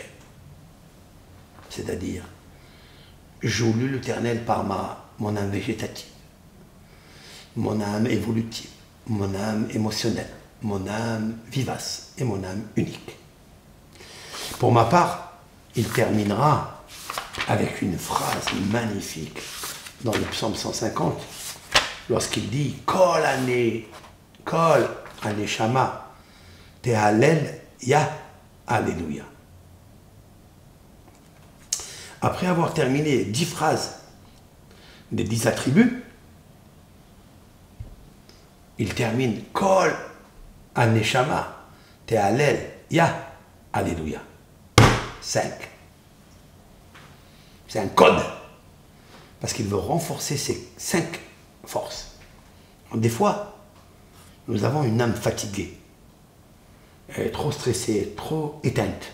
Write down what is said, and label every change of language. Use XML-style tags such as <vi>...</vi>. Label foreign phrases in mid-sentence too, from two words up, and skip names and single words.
<fr>C'est-à-dire, je loue l'Éternel par mon âme végétative, mon âme évolutive, mon âme émotionnelle, mon âme vivace et mon âme unique. Pour ma part, il terminera avec une phrase magnifique dans le psaume 150, lorsqu'il dit «</fr> <he>כל הנשמה תהלל יה הללויה ».</he> <fr>Après avoir terminé 10 phrases des 10 attributs, il termine «</fr> <he>כל הנשמה תהלל יה הללויה ».</he> <fr>5. C'est un code. Parce qu'il veut renforcer ces 5 forces. Des fois, nous avons une âme fatiguée. Elle est trop stressée, trop éteinte.</fr>